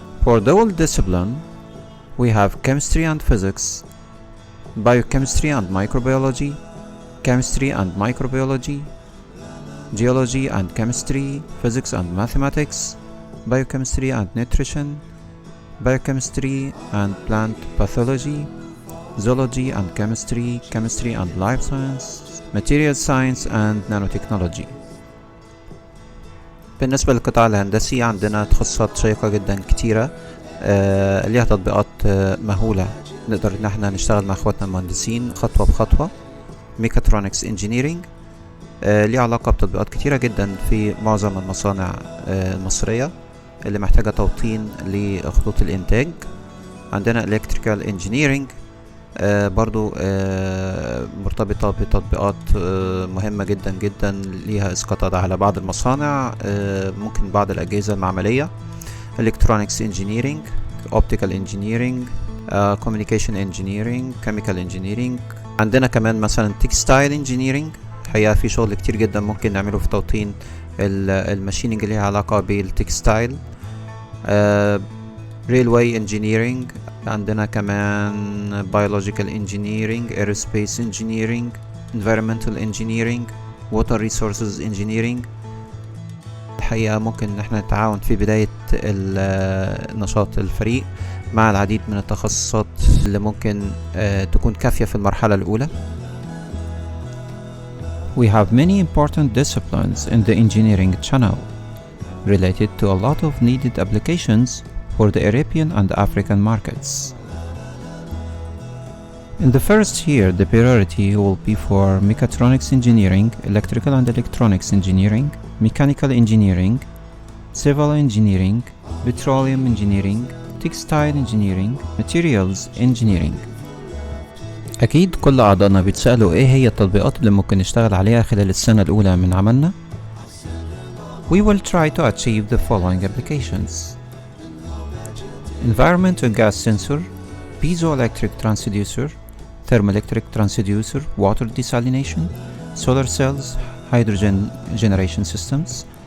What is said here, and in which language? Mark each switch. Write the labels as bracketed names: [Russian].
[English] For the whole discipline, we have chemistry and physics, biochemistry and microbiology, chemistry and microbiology, geology and chemistry, physics and mathematics, biochemistry and nutrition, biochemistry and plant pathology, zoology and chemistry, chemistry and life science, material science and nanotechnology. [Arabic] بالنسبة للقطاع الهندسي عندنا تخصصات شيقة جدا كتيرة ليها تطبيقات مهولة نقدر ان احنا نشتغل مع اخواتنا المهندسين خطوة بخطوة. ميكاترونكس انجينيرينج ليه علاقة بتطبيقات كتيرة جدا في معظم المصانع المصرية اللي محتاجة توطين لخطوط الانتاج. عندنا الكتريكال انجينيرينج برضو مرتبطة بتطبيقات مهمة جدا جدا ليها اسقاطات على بعض المصانع، ممكن بعض الأجهزة المعملية. [English] Electronics Engineering, Optical Engineering, Communication Engineering, Chemical Engineering. [Arabic] عندنا كمان مثلا Textile Engineering، الحقيقة في شغل كتير جدا ممكن نعمله في توطين الماشينينج اللي ليها علاقة بالتكستايل. [English] Railway Engineering، [Arabic] عندنا كمان [English] Biological Engineering, Aerospace Engineering, Environmental Engineering, Water Resources Engineering. [Arabic] الحقيقة ممكن ان احنا نتعاون في بداية نشاط الفريق مع العديد من التخصصات اللي ممكن تكون كافية في المرحلة الأولى. [English] We have many important disciplines in the engineering channel related to a lot of needed applications for the European and African markets. In the first year, the priority will be for mechatronics engineering, electrical and electronics engineering, mechanical engineering, civil engineering, petroleum engineering, textile engineering, materials engineering. [Arabic] أكيد كل أعضائنا بيتسألوا إيه هي التطبيقات اللي ممكن نشتغل عليها خلال السنة الأولى من عملنا. [English] We will try to achieve the following applications: environmental gas sensor, piezoelectric transducer, thermoelectric transducer, water desalination, solar cells, hydrogen generation systems,